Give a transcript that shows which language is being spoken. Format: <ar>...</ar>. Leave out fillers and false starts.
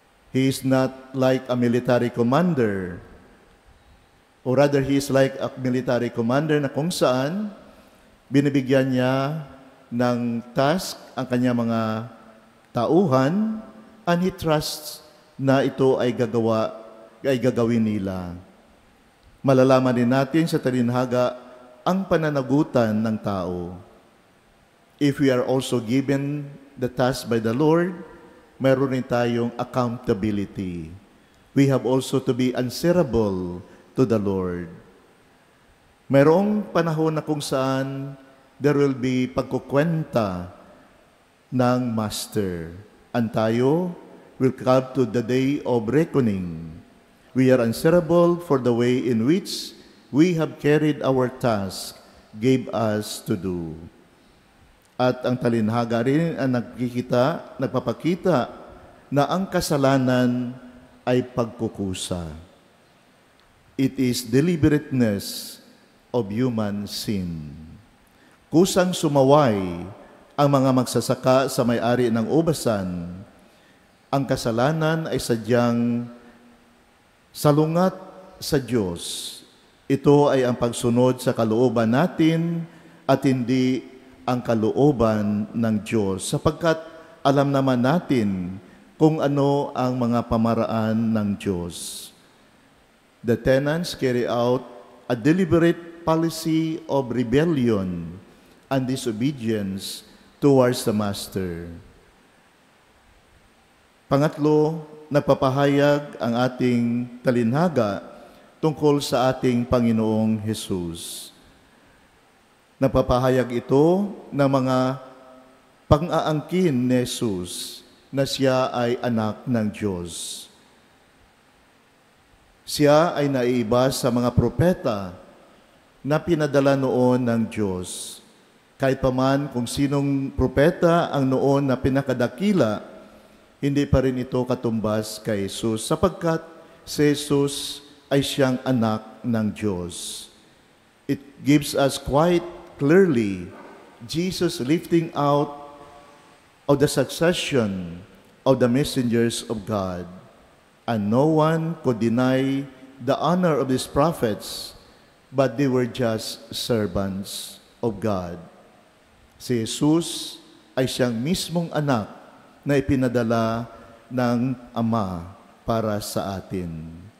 <en>He is not like a military commander, or rather He is like a military commander</en> <tl>na kung saan binibigyan niya ng task ang kanya mga tauhan,</tl> <en>and He trusts</en> <tl>na ito ay gagawin nila. Malalaman din natin sa talinhaga ang pananagutan ng tao.</tl> <en>If we are also given the task by the Lord,</en> <tl>mayroon rin tayong accountability.</tl> <en>We have also to be answerable to the Lord.</en> <tl>Mayroong panahon na kung saan</tl> <en>there will be</en> <tl>pagkukwenta ng Master.</tl> <en>And tayo will come to the day of reckoning. We are answerable for the way in which we have carried our task, gave us to do.</en> <tl>At ang talinhaga rin ang nagpapakita na ang kasalanan ay pagkukusa.</tl> <en>It is deliberateness of human sin.</en> <tl>Kusang sumaway ang mga magsasaka sa may-ari ng ubasan. Ang kasalanan ay sadyang salungat sa Diyos. Ito ay ang pagsunod sa kalooban natin at hindi ang kalooban ng Diyos, sapagkat alam naman natin kung ano ang mga pamaraan ng Diyos.</tl> <en>The tenants carry out a deliberate policy of rebellion and disobedience towards the Master.</en> <tl>Pangatlo, nagpapahayag ang ating talinhaga tungkol sa ating Panginoong Hesus. Nagpapahayag ito ng mga pang-aangkin ni Jesus na siya ay anak ng Diyos. Siya ay naiiba sa mga propeta na pinadala noon ng Diyos. Kahit paman kung sinong propeta ang noon na pinakadakila, hindi pa rin ito katumbas kay Jesus, sapagkat si Jesus ay siyang anak ng Diyos.</tl> <en>It gives us quite clearly Jesus lifting out of the succession of the messengers of God. And no one could deny the honor of these prophets, but they were just servants of God.</en> <tl>Si Jesus ay siyang mismong anak na ipinadala ng Ama para sa atin.</tl>